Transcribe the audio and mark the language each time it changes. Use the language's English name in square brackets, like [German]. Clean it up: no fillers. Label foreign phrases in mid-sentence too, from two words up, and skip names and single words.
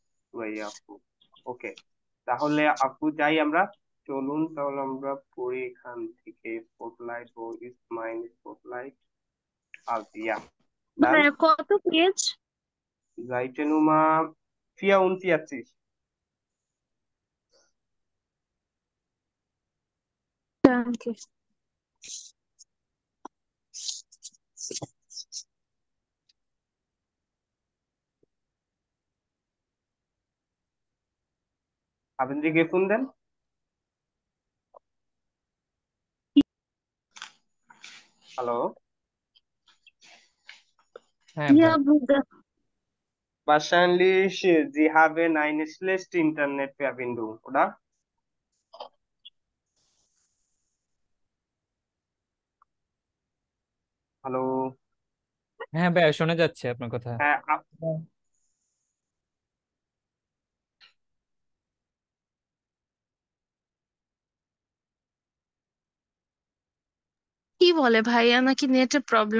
[Bangla] ওই আপু। ওকে, তাহলে আপু যাই আমরা। চলুন তাহলে আমরা পড়ি এখান থেকে। স্পটলাইট ও ইস মাইন স্পটলাইট আলতিয়া ডান। হ্যাঁ, কত পেজ? [German] Seite Nummer 44। Danke. Haben Sie gefunden? Hallo? [Bangla] হ্যাঁ [German] Ja, [Bangla] ভাই। [German] Bruder. Wahrscheinlich, Sie haben eine schlechte Internetverbindung, oder? [Bangla] হ্যালো। হ্যাঁ ভাই, শোনা যাচ্ছে আপনার কথা। হ্যাঁ কি বলে ভাইয়া, নাকি নেটের প্রবলেম?